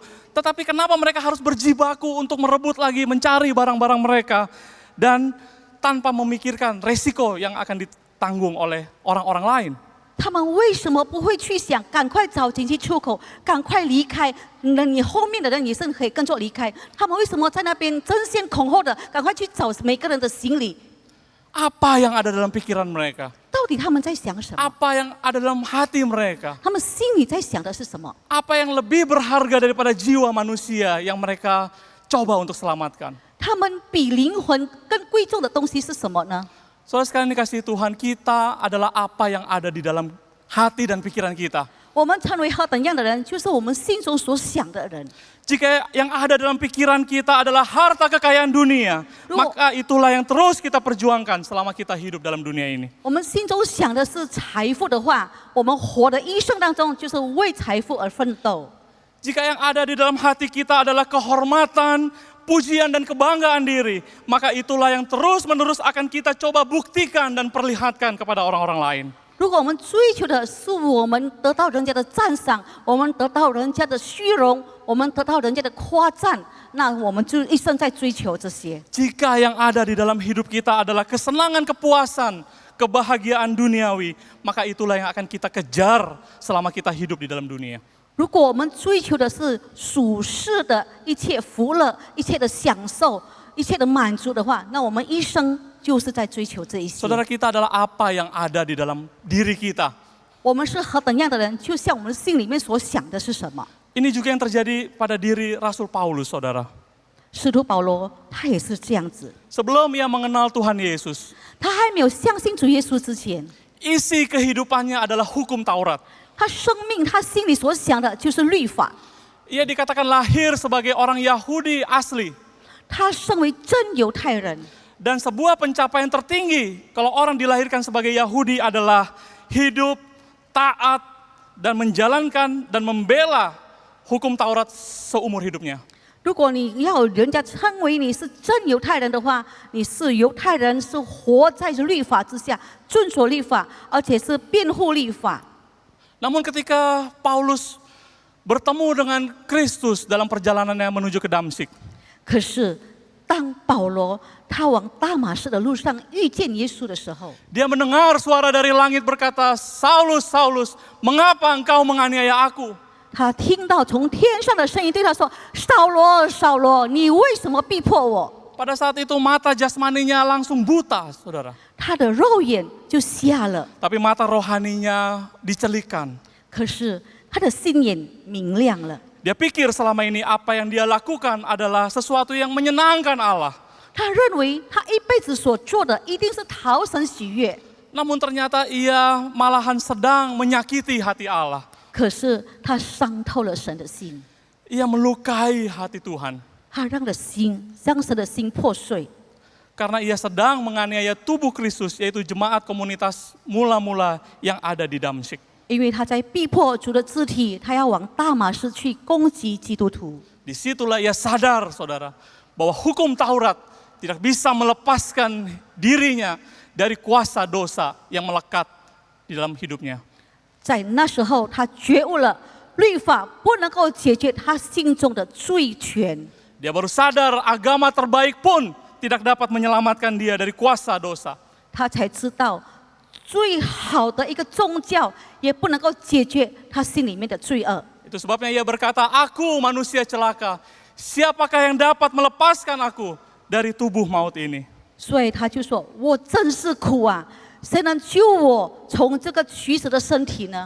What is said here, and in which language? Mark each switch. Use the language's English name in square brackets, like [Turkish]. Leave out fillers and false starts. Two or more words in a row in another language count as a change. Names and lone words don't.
[Indonesian] Tetapi kenapa mereka harus berjibaku untuk merebut lagi, mencari barang-barang mereka. Dan tanpa memikirkan resiko yang akan ditanggung oleh orang-orang lain. [Chinese] 他们为什么不会去想赶快找紧急出口，赶快离开？你后面的人也是可以跟着离开。他们为什么在那边争先恐后的赶快去找每个人的行李？ [Indonesian] Apa yang ada dalam pikiran mereka? [Chinese] 到底他们在想什么？ [Indonesian] Apa yang ada dalam hati mereka? [Chinese] 他们心里在想的是什么？ [Indonesian] Apa yang lebih berharga daripada jiwa manusia yang mereka coba untuk selamatkan? [Chinese] 他们比灵魂更贵重的东西是什么呢？ [Indonesian] Saudara sekalian dikasihi Tuhan, kita adalah apa yang ada di dalam hati dan pikiran kita. [Chinese] 我们成为何等样的人，就是我们心中所想的人。 [Indonesian] Jika yang ada dalam pikiran kita adalah harta kekayaan dunia, maka itulah yang terus kita perjuangkan selama kita hidup dalam dunia ini. [Chinese] 我们心中想的是财富的话，我们活的一生当中就是为财富而奋斗。 [Indonesian] Jika yang ada di dalam hati kita adalah kehormatan, pujian dan kebanggaan diri, maka itulah yang terus-menerus akan kita coba buktikan dan perlihatkan kepada orang-orang lain. [Chinese] 如果我们追求的是我们得到人家的赞赏，我们得到人家的虚荣，我们得到人家的夸赞，那我们就一生在追求这些。 [Indonesian] Jika yang ada di dalam hidup kita adalah kesenangan, kepuasan, kebahagiaan duniawi, maka itulah yang akan kita kejar selama kita hidup di dalam dunia. [Chinese] 如果我们追求的是属世的一切福乐、一切的享受、一切的满足的话，那我们一生就是在追求这一些。 [Indonesian] Saudara, kita adalah apa yang ada di dalam diri kita. [Chinese] 我们是何等样的人，就像我们心里面所想的是什么。 [Indonesian] Ini juga yang terjadi pada diri Rasul Paulus, saudara. [Chinese] 使徒保罗他也是这样子， [Indonesian] Sebelum ia mengenal Tuhan Yesus, [Chinese] 他还没有相信主耶稣之前， [Indonesian] isi kehidupannya adalah hukum Taurat. [Chinese] 他生命他心里所想的就是律法。 [Indonesian] Ia dikatakan lahir sebagai orang Yahudi asli. [Chinese] 他身为真犹太人， [Indonesian] Dan sebuah pencapaian tertinggi kalau orang dilahirkan sebagai Yahudi adalah hidup taat dan menjalankan dan membela hukum Taurat seumur hidupnya. [Chinese] 如果你要人家称为你是真犹太人的话，你是犹太人，是活在律法之下，遵守律法，而且是辩护律法。 [Indonesian] Namun ketika Paulus bertemu dengan Kristus dalam perjalanannya menuju ke Damsyik, [Chinese] 可是当保罗他往大马士的路上遇见耶稣的时候， [Indonesian] dia mendengar suara dari langit berkata, Saulus, Saulus, mengapa engkau menganiaya aku? [Chinese] 他听到从天上的声音对他说：“扫罗，扫罗，你为什么逼迫我？” [Indonesian] Pada saat itu mata jasmaninya langsung buta, saudara. [Chinese] 他的肉眼就瞎了， [Indonesian] Tapi mata rohaninya dicelikan. [Chinese] 可是他的心眼明亮了。 [Indonesian] Dia pikir selama ini apa yang dia lakukan adalah sesuatu yang menyenangkan Allah. [Chinese] 他认为他一辈子所做的一定是讨神喜悦， [Indonesian] Namun ternyata ia malahan sedang menyakiti hati Allah. [Chinese] 可是他伤透了神的心， [Indonesian] Ia melukai hati Tuhan. [Chinese] 他让神的心破碎， [Indonesian] Karena ia sedang menganiaya tubuh Kristus, yaitu jemaat komunitas mula-mula yang ada di Damsyik. [Chinese] 因为他在逼迫主的肢体，他要往大马士去攻击基督徒。 [Indonesian] Disitulah ia sadar, saudara, bahwa hukum Taurat tidak bisa melepaskan dirinya dari kuasa dosa yang melekat di dalam hidupnya. [Chinese] 在那时候，他觉悟了，律法不能够解决他心中的罪权。 [Indonesian] Dia baru sadar agama terbaik pun tidak dapat menyelamatkan dia dari kuasa dosa. [Chinese] 他才知道，最好的一个宗教也不能够解决他心里面的罪恶。 [Indonesian] Itu sebabnya ia berkata, aku manusia celaka, siapakah yang dapat melepaskan aku dari tubuh maut ini? [Chinese] 所以他就说：“我真是苦啊，谁能救我从这个取死的身体呢？”